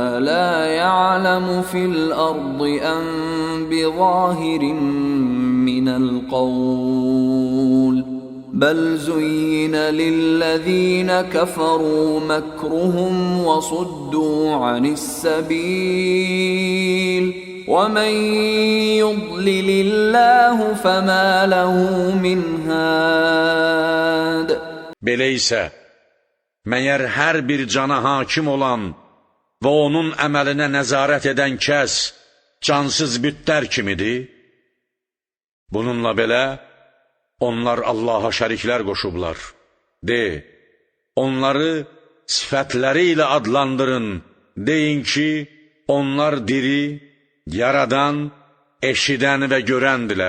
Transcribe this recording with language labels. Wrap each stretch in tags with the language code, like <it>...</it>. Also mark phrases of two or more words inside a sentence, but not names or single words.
<ar>لَا يَعْلَمُ فِي الْأَرْضِ أَمْ بِظَاهِرٍ مِّنَ الْقَوْلِ بَلْ زُيِّنَ لِلَّذِينَ كَفَرُوا مَكْرُهُمْ وَصُدُّوا عَنِ السَّبِيلِ وَمَنْ يُضْلِلِ اللَّهُ فَمَا لَهُ مِنْ هَادٍ.</ar> <az>Belə isə, məyər hər bir cana hakim olan və onun əməlinə nəzarət edən kəs cansız bütlər kimidir? Bununla belə, onlar Allaha şəriklər qoşublar. De, onları sifətləri ilə adlandırın, deyin ki, onlar diri, yaradan, eşidən və görəndilər.</az>